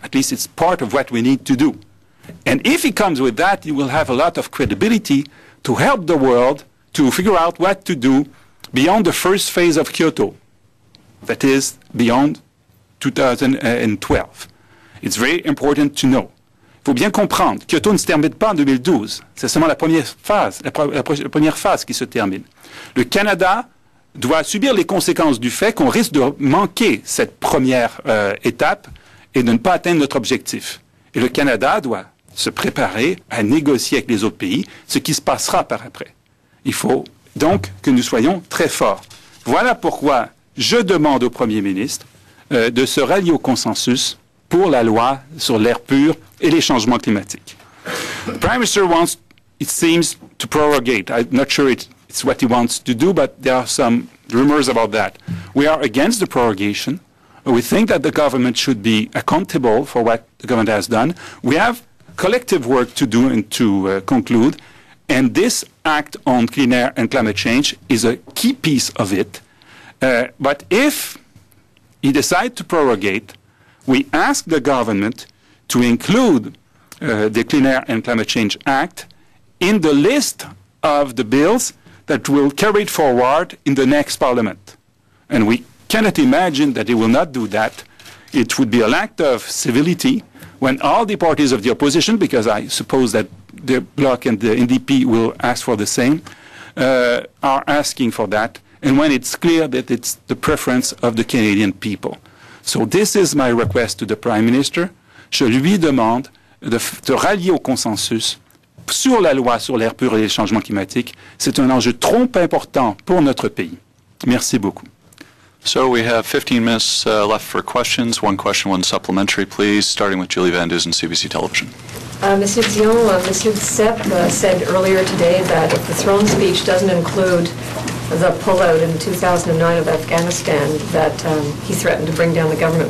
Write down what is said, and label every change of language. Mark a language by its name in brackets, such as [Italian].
[English] At least it's part of what we need to do. And if he comes with that, he will have a lot of credibility to help the world to figure out what to do beyond the first phase of Kyoto, that is, beyond 2012. It's very important to know. [French] Il faut bien comprendre, Kyoto ne se termine pas en 2012. C'est seulement la première phase, la première phase qui se termine. Le Canada doit subir les conséquences du fait qu'on risque de manquer cette première étape et de ne pas atteindre notre objectif. Et le Canada doit se préparer à négocier avec les autres pays ce qui se passera par après. Il faut donc que nous soyons très forts. Voilà pourquoi je demande au Premier ministre de se rallier au consensus pour la loi sur l'air pur et les changements climatiques. [English] The Prime Minister wants, it seems, to prorogate. I'm not sure it's what he wants to do, but there are some rumors about that. We are against the prorogation. We think that the government should be accountable for what the government has done. We have collective work to do and to conclude, and this Act on Clean Air and Climate Change is a key piece of it. But if he decides to prorogate, we ask the government to include the Clean Air and Climate Change Act in the list of the bills that will carry it forward in the next Parliament. And we cannot imagine that they will not do that. It would be an act of civility when all the parties of the opposition, because I suppose that the Bloc and the NDP will ask for the same, are asking for that, and when it's clear that it's the preference of the Canadian people. So this is my request to the Prime Minister. [French] Je lui demande de rallier au consensus sur la loi sur l'air pur et les changements climatiques. C'est un enjeu trop important pour notre pays. Merci beaucoup. [English] So we have 15 minutes left for questions. One question, one supplementary, please, starting with Julie Van Dusen, CBC Television. Monsieur Dion, Monsieur Duceppe said earlier today that if the throne speech doesn't include the pullout in 2009 of Afghanistan, that he threatened to bring down the government.